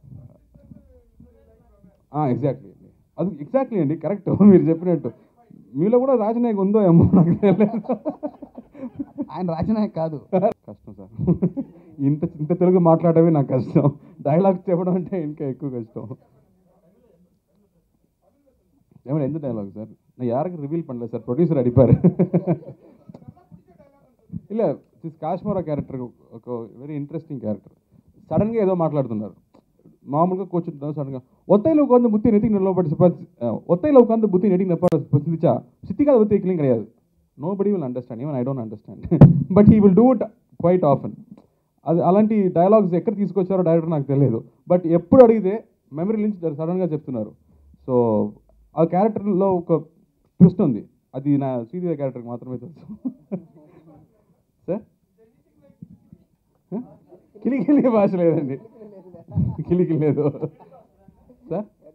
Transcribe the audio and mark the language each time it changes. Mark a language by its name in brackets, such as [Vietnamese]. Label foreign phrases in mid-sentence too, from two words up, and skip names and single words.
[Telugu] ఎగ్జాక్ట్లీ అండి, అది ఎగ్జాక్ట్లీ అండి, కరెక్ట్ మీరు చెప్పినట్టు. మీలో కూడా రాజనాయక్ ఉందో ఏమో నాకు తెలియదు. ఆయన రాజనాయక్ కాదు. కష్టం సార్, ఇంత తెలుగు మాట్లాడమే నాకు కష్టం, డైలాగ్ చెప్పడం అంటే ఇంకా ఎక్కువ కష్టం. ఏమైనా ఎంత డైలాగ్ సార్, [Tamil] நான் யாருக்கு ரிவீல் பண்ணல சார், ப்ரொடியூசர் அடிப்பார். இல்லை, [English] this Kashmira character ఒక very interesting character. [Telugu] సడన్గా ఏదో మాట్లాడుతున్నారు, మామూలుగా కూర్చుంటున్నారు. [Tamil] సడన్గా ஒத்தையில் உட்காந்து புத்தி நெட்டிக்கு நிலப்பட்டு ஒத்தையில் உட்காந்து புத்தி நெட்டிக்கு நிலப்பட்டு சிந்திச்சா சித்திக்காத புத்தி வைக்கலையும் கிடையாது. [English] nobody will understand, even I don't understand, but he will do it quite often. [Telugu] అది అలాంటి డైలాగ్స్ ఎక్కడ తీసుకొచ్చారో డైరెక్టర్ నాకు తెలియదు, బట్ ఎప్పుడు అడిగితే మెమరీ నుంచి సడన్గా చెప్తున్నారు. సో ఆ క్యారెక్టర్లో ఒక ట్విస్ట్ ఉంది, అది నా శ్రీదేవి క్యారెక్టర్కి మాత్రమే తెలుసు. సార్ కిలికిలి భాష లేదండి, కిలికి లేదు సార్.